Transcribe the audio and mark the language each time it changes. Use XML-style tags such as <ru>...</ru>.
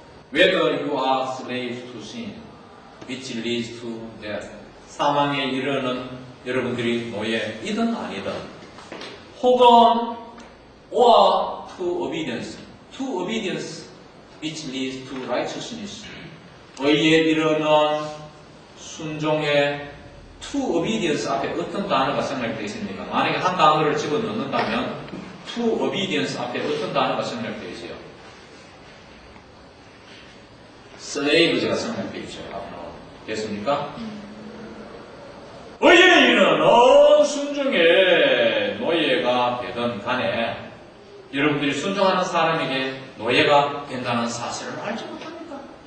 <en>Whether you are slaves to sin, which leads to death.</en> <ko>사망에 이르는 여러분들이 노예이든 아니든. 혹은</ko> <en>or to obedience. To obedience, which leads to righteousness.</en> <ko>의에 이르는 순종의</ko> <en>to obedience</en> <ko>앞에 어떤 단어가 생략되어 있습니까? 만약에 한 단어를 집어넣는다면</ko> <en>to obedience</en> <ko>앞에 어떤 단어가 생략되어 있어요? slave가 생략되어 있죠. 됐습니까? 의에 이르는 순종의 노예가 되든 간에 여러분들이 순종하는 사람에게 노예가 된다는 사실을 알지 못합니까?</ko>